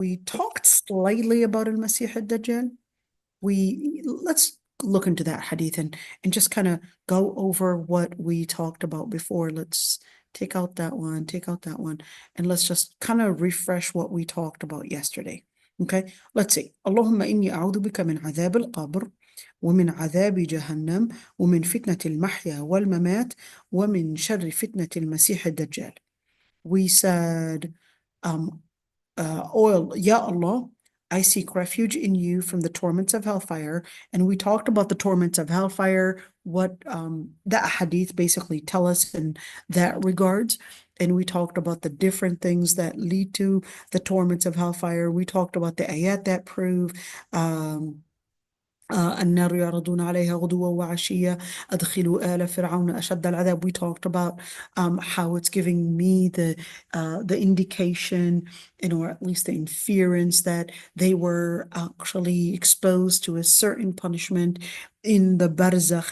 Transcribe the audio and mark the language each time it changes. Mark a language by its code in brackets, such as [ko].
[en] We talked slightly about al-Masih al-Dajjal. Let's look into that hadith and just kind of go over what we talked about before. Let's take out that one, and let's just kind of refresh what we talked about yesterday. Okay, let's see. [ar] اللهم إني أعوذ بك من عذاب القبر ومن عذاب جهنم ومن فتنة المحيا والممات ومن شر فتنة المسيح الدجال. [en] We said, Ya Allah, I seek refuge in you from the torments of hellfire. And we talked about the torments of hellfire, what that hadith basically tell us in that regards. And we talked about the different things that lead to the torments of hellfire. We talked about the ayat that prove [ar] النار يعرضون عليها غدوا وعشيا أدخلوا آل فرعون أشد العذاب. [en] We talked about how it's giving me the indication, or at least the inference that they were actually exposed to a certain punishment in the barzakh.